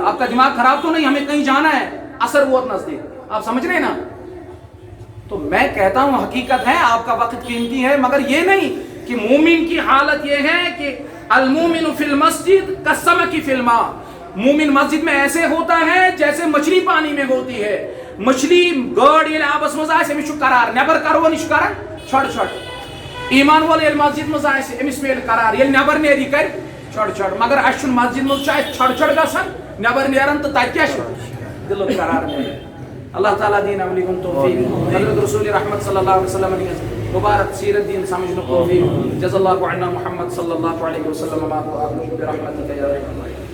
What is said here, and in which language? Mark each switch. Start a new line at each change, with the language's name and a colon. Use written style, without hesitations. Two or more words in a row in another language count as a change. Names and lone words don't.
Urdu: آپ کا دماغ خراب تو نہیں, ہمیں کہیں جانا ہے, اثر بہت نزدیک, آپ سمجھ رہے ہیں نا. تو میں کہتا ہوں حقیقت ہے آپ کا وقت قیمتی ہے, مگر یہ نہیں کہ مومن کی حالت یہ ہے کہ
Arabic: المومن فی المسجد کالسمک فی الماء.
Urdu: مومن مسجد میں ایسے ہوتا ہے جیسے مچھلی پانی میں ہوتی ہے.
Kashmiri: مچھلی گاڑ یہ آبس مز آسے امس قرار, نیبر کرو نش کران چھڑ چھڑ. ایمان وول یل مسجد مز آسے امس میل قرار, یل نیبر نیری کر چھڑ چھڑ. مگر اس مسجد مز چھ چھڑ چھڑ گژھان, نیبر نیران تو تتہ کیا دل قرار نیران. اللہ تعالیٰ دین عملی کن توفیق, حضرت رسول رحمت
Arabic: صلی اللہ علیہ وسلم
Urdu: نے مبارک سیرت
Kashmiri: دین سمجھنے توفیق.
Arabic: جزا اللہ عنا محمد صلی اللہ علیہ وسلم برحمتک یا رحمت.